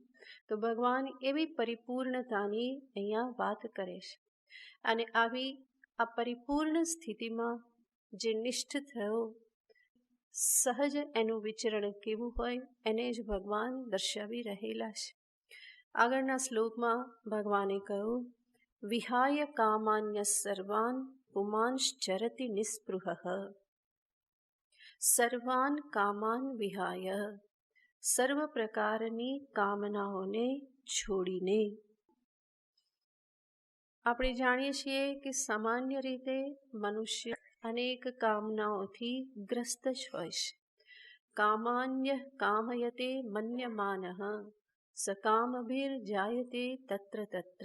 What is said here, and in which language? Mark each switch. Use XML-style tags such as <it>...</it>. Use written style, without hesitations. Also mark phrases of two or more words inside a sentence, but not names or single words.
<gu>તો ભગવાન એવી પરિપૂર્ણતાની અહીંયા વાત કરે છે. અને આવી આ પરિપૂર્ણ સ્થિતિમાં જે નિષ્ઠ થયો, સહજ એનું વિચરણ કેવું હોય એને જ ભગવાન દર્શાવી રહેલા છે. આગળના શ્લોકમાં ભગવાને કહ્યું,</gu> <sa>વિહાય કામાન્ય સર્વાન પુમાંશ્ચરતિ નિસ્પૃહ. સર્વાન કામાન વિહાય,</sa> <gu>સર્વ પ્રકારની કામનાઓને છોડીને. આપણે જાણીએ છીએ કે સામાન્ય રીતે મનુષ્ય અનેક કામનાઓથી ગ્રસ્ત જ હોય છે.</gu> <sa>કામાન્ય કામયતે મન્યમાનઃ સકામભીર જાયતે તત્ર તત્ર.</sa>